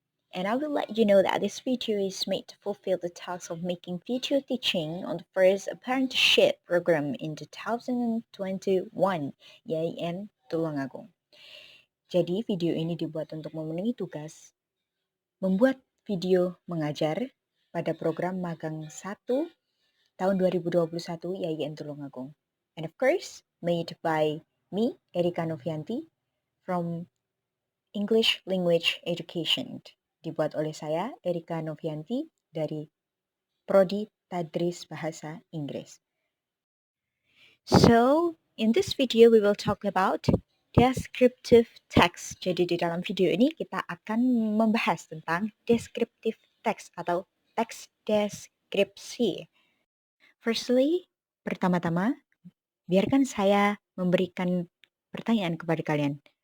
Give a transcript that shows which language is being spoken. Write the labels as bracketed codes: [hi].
[en] And I will let you know that this video is made to fulfill the task of making video teaching on the first apprenticeship program in 2021, IAIN Tulungagung. [id] Jadi video ini dibuat untuk memenuhi tugas membuat video mengajar pada program Magang 1 tahun 2021 IAIN Tulungagung. [en] And of course, made by me, Erika Novianti, from English Language Education. [id] Dibuat oleh saya, Erika Novianti, dari Prodi Tadris Bahasa Inggris. [en] So, in this video we will talk about descriptive text. [id] Jadi di dalam video ini kita akan membahas tentang descriptive text atau teks deskripsi. [en] Firstly, [id] pertama-tama, biarkan saya memberikan pertanyaan kepada kalian.